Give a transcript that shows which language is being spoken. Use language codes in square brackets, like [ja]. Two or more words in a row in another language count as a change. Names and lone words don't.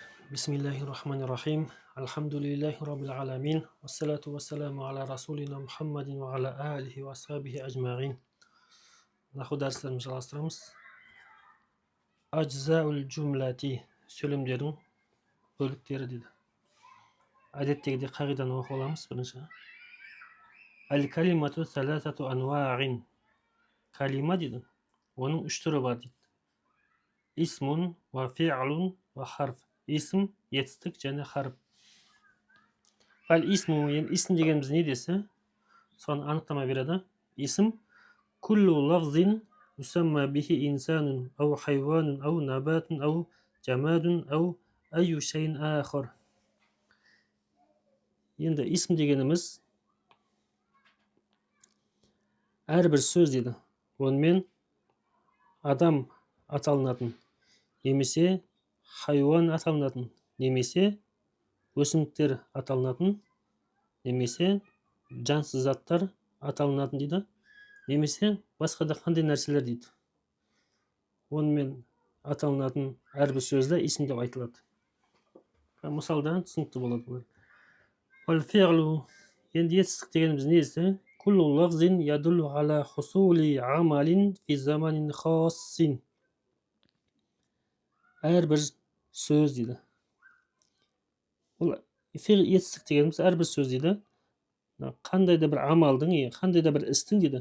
[ar] بسم الله الرحمن الرحيم. الحمد لله رب العالمين. والصلاة والسلام على رسولنا محمد وعلى آله وأصحابه أجمعين. [uz] Nahwu darslarimizni [kk] жалғастырамыз. [ar] أجزاء الجملة [kk] сөйлемдердің бөліктері дейді. Әдеттегідей қағиданы оқып аламыз бірінші. [ar] الكلمة ثلاثة أنواع. [kk] Калима дейді. Оның үш түрі бар дейді. [ar] اسم وفعل وحرف. [kk] Исм, етістік және харф. [ar] الاسم, [kk] исм дегеніміз не десе, соны анықтама береді. [ar] اسم كل لفظ يسمى به إنسان أو حيوان أو نبات أو جماد أو أي شيء آخر. [kk] Енді исм дегеніміз әрбір сөз дейді. Онымен адам аталынатын, немесе хайуан аталынатын, немесе өсімдіктер аталынатын, немесе жансыз заттар аталынатын дейді, немесе басқа да қандай нәрселер дейді. Онымен аталынатын әрбір сөзді исм деп айтылады. Мысалдан түсінікті болады бұлар. Ал-фи'лу, енді етістік дегеніміз несі? [ar] كل لفظ يدل على حصول عمل في زمان خاص. [kk] Әрбір сөз дейді. Ол етістік дегеніміз әрбір сөз дейді. Қандай да бір амалдың, қандай да бір істің дейді.